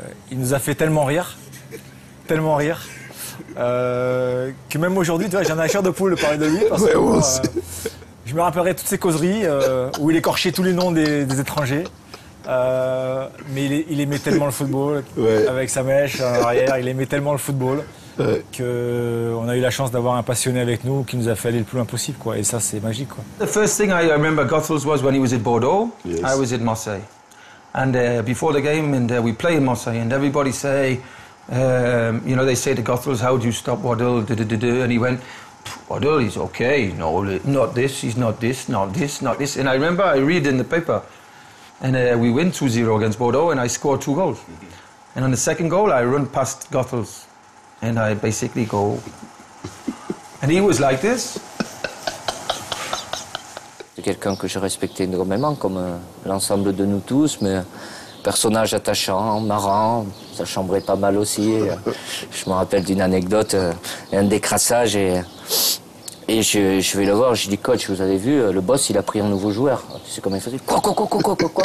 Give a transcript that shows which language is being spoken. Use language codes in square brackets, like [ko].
[fr] Il nous a fait tellement rire, que même aujourd'hui, tu vois, j'en ai la chair de poule de parler de lui parce que je me rappellerai toutes ces causeries où il écorchait tous les noms des étrangers. Mais il aimait tellement le football, avec sa mèche en arrière, il aimait tellement le football. Qu'on a eu la chance d'avoir un passionné avec nous qui nous a fait aller le plus loin possible, quoi. Et ça, c'est magique, quoi. [en] The first thing I remember Goethals was when he was at Bordeaux. Yes. I was at Marseille. And before the game, and we play in Marseille, and everybody say, you know, they say to Goethals, how do you stop Waddle? And he went, Waddle, he's okay. No, not this, he's not this, not this, not this. And I remember I read in the paper, and we win 2-0 against Bordeaux, and I scored 2 goals. And on the second goal, I run past Goethals. And I basically go, and he was like this. [fr] C'est quelqu'un que je respectais énormément, comme l'ensemble de nous tous, mais personnage attachant, marrant, ça chambrait pas mal aussi. Je me rappelle d'une anecdote, un décrassage, et je vais le voir, je dis, coach, vous avez vu, le boss, il a pris un nouveau joueur. Tu sais comment il faisait? Quoi?